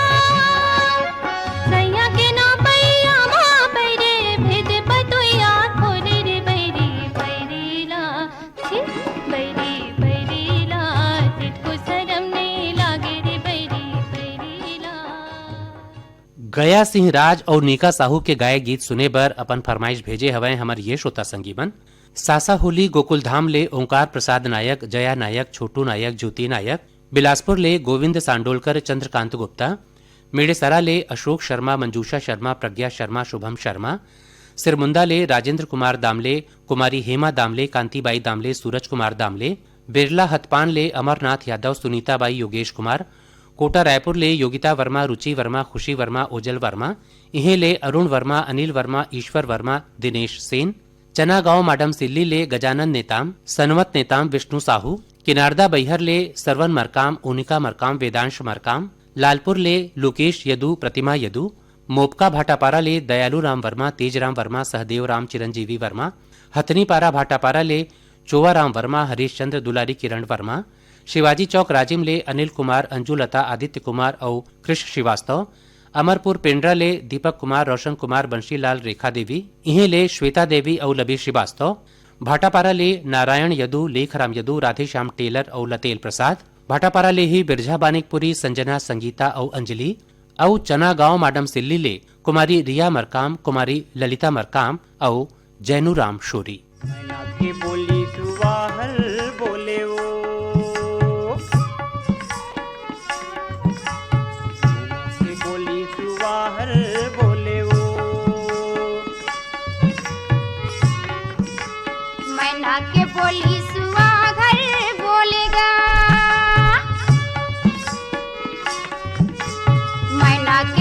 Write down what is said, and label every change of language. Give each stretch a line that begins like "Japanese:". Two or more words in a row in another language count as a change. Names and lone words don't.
Chhattisgarhi: पैया मा पैरे भेद पतोया खोले रे बैरी बैरीला छी बैरी बैरीला तिटको शरम नहीं लागे रे बैरी बैरीला। गया सिंह राज और नीका साहू के गाये गीत सुने बर अपन फरमाइश भेजे हवै हमर ये श्रोता संगीबन। सासा होली गोकुल धाम ले ओंकार प्रसाद नायक, जया नायक, छोटू नायक, ज्योति नायक, बिलासपुर ले गोविंद सांडोलकर, चंद्रकांत गुप्ता, मेड़ेसरा ले अशोक शर्मा, मंजूषा शर्मा, प्रज्ञा शर्मा, शुभम शर्मा, सिरमुंदा ले राजेंद्र कुमार दामले, कुमारी हेमा दामले, कांतिबाई दामले, सूरज कुमार दामले, बिरला हथपान ले अमरनाथ यादव, सुनीताबाई, योगेश कुमार, कोटा रायपुर ले योगिता वर्मा, रुचि वर्मा, खुशी वर्मा, ओजल वर्मा, इहे ले अरुण वर्मा, अनिल वर्मा, ईश्वर वर्मा, दिनेश सेन, चना गांव माडम सिल्ली ले गजानन नेताम, सनवत नेताम, विष्णु साहू, किनारदा बैहर ले सरवन मरकाम, ओनिका मरकाम, वेदांश मरकाम, लालपुर ले लोकेश यदु, प्रतिमा यदु, मोपका भाटापारा ले दयालु राम वर्मा, तेजराम वर्मा, सहदेव राम, चिरंजीवी वर्मा, हथनीपारा भाटापारा ले चोवाराम वर्मा, हरीश चंद्र, दुलारी किरण वर्मा, शिवाजी चौक राजिम ले अनिल कुमार, अंजुलता, आदित्य कुमार और कृष्ण श्रीवास्तव, अमरपुर पेंड्रा ले दीपक कुमार, रोशन कुमार, बंशीलाल, रेखा देवी, इहे ले श्वेता देवी और लबी श्रीवास्तव, भाटापारा ले नारायण यदु, लेखराम यदु, राधेश्याम टेलर और लतेल प्रसाद, भाटापारा ले ही बिरझा बानिकपुरी, संजना, संगीता और अंजलि, और चना गांव माडम सिल्ली ले कुमारी रिया मरकाम, कुमारी ललिता मरकाम और जैनुराम शोरी। मैना के बोली सुवाहल बोले वो मैना के बोली सुवाहल बोले वो मैना के बोली सुहागर बोलेगा मैना के